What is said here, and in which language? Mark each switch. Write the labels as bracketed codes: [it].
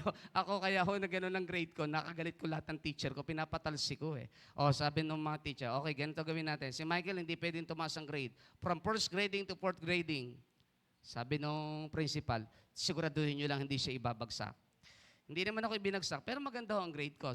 [tl] Ako kaya na gano'n ang grade ko, nakagalit ko lahat ng teacher ko, pinapatalsi ko eh. Sabi ng mga teacher, okay, ganito gawin natin. Si Michael hindi pwedeng tumaas ang grade. [en] From 1st grading to 4th grading. [tl] Sabi nung principal, siguraduhin nyo lang hindi siya ibabagsak. Hindi naman ako ibinagsak, pero maganda ang grade ko.